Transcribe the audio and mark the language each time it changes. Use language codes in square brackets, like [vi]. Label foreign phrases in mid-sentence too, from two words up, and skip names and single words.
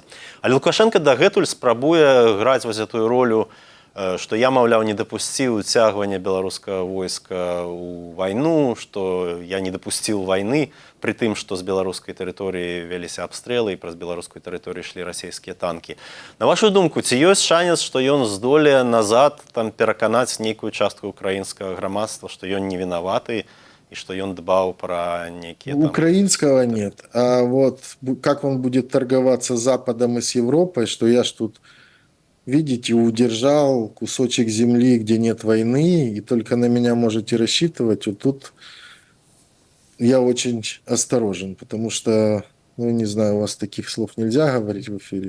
[be] Але Лукашенко дагэтуль спрабуе граць вось гэтую ролю, што я, маўляў, не дапусціў уцягвання беларускага войска ў вайну, што я не дапусціў вайны, пры тым, што з беларускай тэрыторыі вяліся абстрэлы і праз беларускую тэрыторыю ішлі расійскія танкі. На вашу думку, ці ёсць шанец, што ён здолее назад там пераканаць нейкую частку украінскага грамадства, што ён не вінаваты і што ён дбаў пра нейкія там... [ru] Украинского нет, а вот как он будет торговаться с Западом и с Европой, что я ж тут, видите, удержал кусочек земли, где нет войны, и только на меня можете рассчитывать. Вот тут я очень осторожен, потому что, ну, не знаю, у вас таких слов нельзя говорить в эфире.